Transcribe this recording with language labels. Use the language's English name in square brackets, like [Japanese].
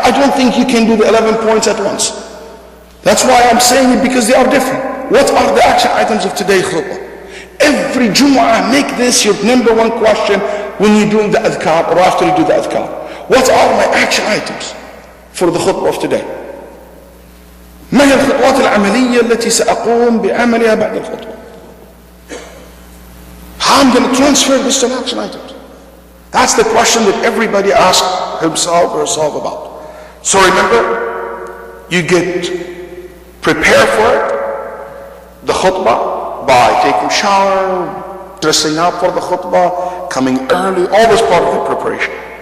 [English] I don't think you can do the 11 points at once. That's why I'm saying it, because they are different. What are the action items of today's khutbah? Every Jumu'ah, make this your number one question when you're doing the adhkar or after you do the adhkar. What are my action items for the khutbah of today? [Arabic] ما هي الخطوات العملية التي سأقوم بعملها بعد الخطبة? [English] How I'm going to transfer this to action items? That's the question that everybody asks himself or herself about. So remember, you get prepared for it, the khutbah, by taking shower, dressing up for the khutbah, coming early, all this part of the preparation.